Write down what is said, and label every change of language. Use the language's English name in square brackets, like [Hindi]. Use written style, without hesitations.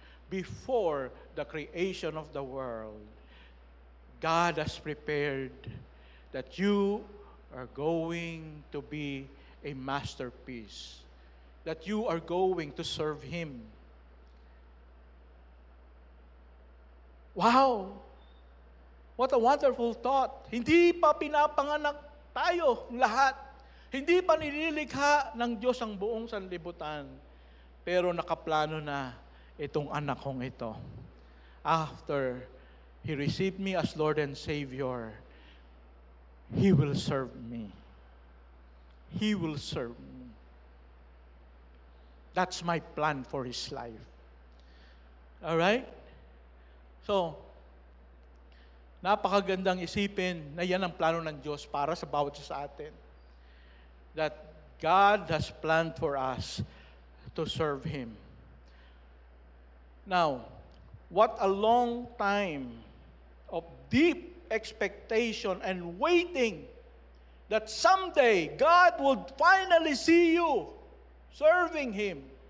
[English] Before the creation of the world. God has prepared that you are going to be a masterpiece. That you are going to serve Him. Wow! What a wonderful thought. [Filipino] Hindi pa pinapanganak tayo lahat. Hindi pa nililikha ng Diyos ang buong sanlibutan. Pero nakaplano na itong anak kong ito. [English] After He received me as Lord and Savior, He will serve me. He will serve me. That's my plan for His life. Alright? [Filipino] So, napakagandang isipin na yan ang plano ng Diyos para sa bawat isa sa atin. [English] That God has planned for us to serve Him. Now, what a long time of deep expectation and waiting that someday God would finally see you serving Him.